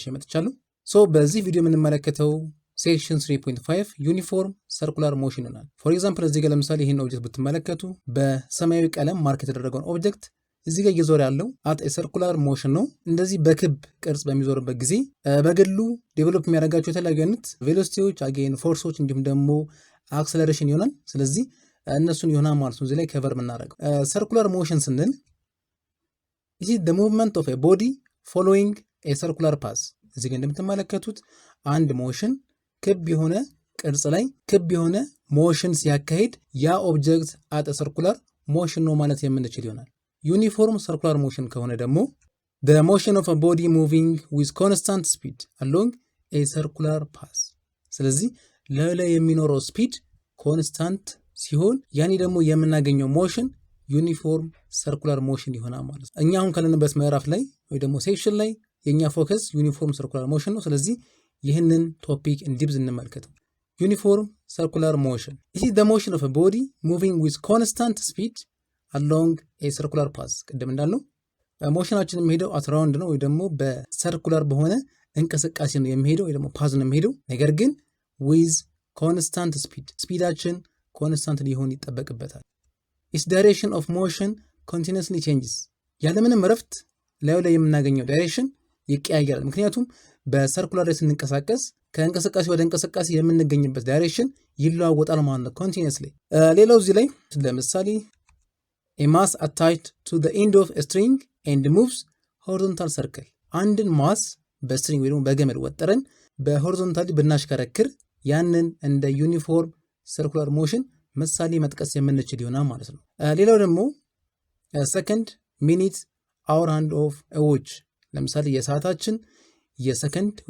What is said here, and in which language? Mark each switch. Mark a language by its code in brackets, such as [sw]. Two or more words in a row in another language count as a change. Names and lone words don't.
[am] መጥቻለሁ። በዚህ ቪዲዮ የምንመለከተው [en] section 3.5 uniform circular motion [am] ይሆናል። [en] for example [am] እዚህ ጋር ለምሳሌ ይህን ኦብጀክት ብትመለከቱ በሰማያዊ ቀለም ማርክ የተደረገውን ኦብጀክት እዚህ ጋር እየዞረ ያለው [en] at circular motion [am] ነው። እንደዚህ በክብ ቅርጽ በሚዞርበት ጊዜ በግሉ ዴቨሎፕ የሚያደርጋቸው የተለያዩ አይነት ቬሎሲቲዎች፣ [en] again forces [am] እንዲሁም ደግሞ አክሰለሬሽን ይሆናል። ስለዚህ እነሱን ይሆናል ማለት ነው እዚህ ላይ ከቨር የምናደርገው። [en] circular motion [am] ስንል [en] this is the movement of a body following a circular path። [am] እዚህ ጋር እንደምትመለከቱት አንድ ሞሽን ክብ የሆነ ቅርጽ ላይ ክብ የሆነ ሞሽን ሲያካሂድ ያ ኦብጀክት [en] at circular motion [am] ነው ማለት የምንችል ይሆናል። [en] uniform circular motion [am] ከሆነ ደግሞ [en] the motion of a body moving with constant speed along a circular path። [am] ስለዚህ ላይ የሚኖረው [en] speed constant [am] ሲሆን ያኔ ደግሞ የምናገኘው [en] motion uniform circular motion [am] ይሆናል ማለት ነው። እኛ አሁን ካለንበት ምዕራፍ ላይ ወይ ደግሞ ሴክሽን ላይ የኛ [en] focus uniform circular motion [am] ነው። ስለዚህ ይህንን ቶፒክ እንዲብዝ እንመልከተው። [en] uniform circular motion this is the motion of a body moving with constant speed along a circular path። [am] ቅድም እንዳልነው ሞሽናችን የሚሄደው [en] አት [am] ራውንድ ነው ወይ ደግሞ በሰርኩላር በሆነ እንቅስቃሴ ነው የሚሄደው ወይ ደግሞ ፓዝ ነው የሚሄደው። ነገር ግን [en] with constant speed [am] ስፒዳችን ኮንስታንት ሊሆን ይጠበቅበታል። [en] its direction of motion continuously changes። [am] ያለምንም እረፍት ላይ የምናገኘው ዳይሬክሽን ይቀያየራል። ምክንያቱም በሰርኩላር ላይ ስንንቀሳቀስ ከእንቅስቃሴ ወደ እንቅስቃሴ የምንገኝበት ዳይሬክሽን ይለዋወጣል ማለት ነው continuously። ሌላው እዚህ ላይ ለምሳሌ [en] a mass attached to the end of a string and moves horizontal circle። [am] አንድን ማስ በስትሪንግ ወይ ደግሞ በገመድ ወጥረን በሆሪዞንታሊ ብናሽከረክር ያንን እንደ ዩኒፎርም ሰርኩላር ሞሽን ምሳሌ መጥቀስ የምንችል ይሆናል ማለት ነው። ሌላው ደግሞ [en] second minute hour hand of watch። [am] ለምሳሌ የሰዓታችን የሰከንድ ወይ